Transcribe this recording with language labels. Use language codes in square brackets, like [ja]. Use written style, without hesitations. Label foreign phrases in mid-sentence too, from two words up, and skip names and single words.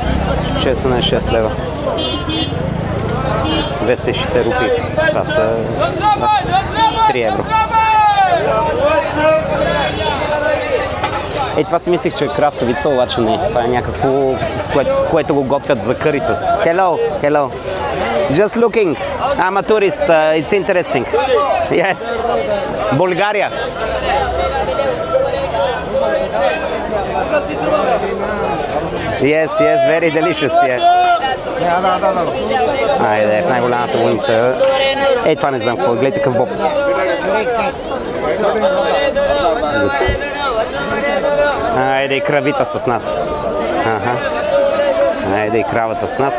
[bg] Чесън е 6 лева. 260 рупи. Това са 3 евро. Това си мислех, че е краставица, обаче не. Това е някакво, което го готвят за карито. [en] Hello. Just looking. I'm a tourist. It's interesting. Yes. Bulgaria. Yes, very delicious. Yeah. [bg] Айде, в най-голямата луница. Това не знам какво. Гледайте какъв боб. Айде и кравита с нас. Айде и кравата с нас.